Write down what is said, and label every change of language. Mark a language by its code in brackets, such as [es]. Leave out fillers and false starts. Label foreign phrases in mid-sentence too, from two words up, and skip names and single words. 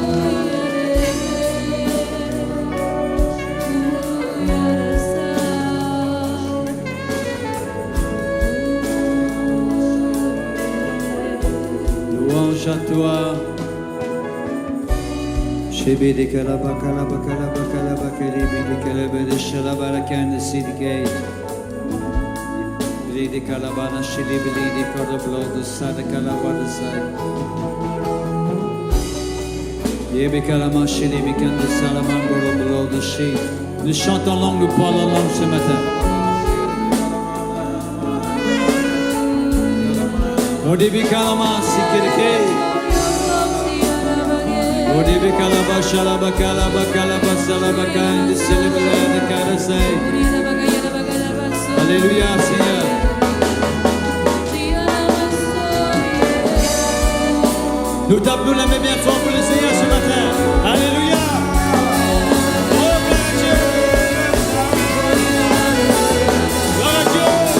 [fr] Louange à toi. Shebe de kalaba kalaba kalaba kalaba kalibi de kalaba de shalaba la kande sidike. Bili de kalaba na shili bili de koroblo de sada kalaba de sai. Yebe kalama shili bikande salaman koroblo de shi. Nous chantons langue, nous parlons langue ce matin. Odibi kalama sikirike. Odibi kalaba shalaba kalaba kalaba salaba kande silibele de karasai. Alléluia Seigneur. Nous tapons la main bien fort pour le Seigneur ce matin. Alléluia. Oh, gloire à Dieu. Gloire à Dieu.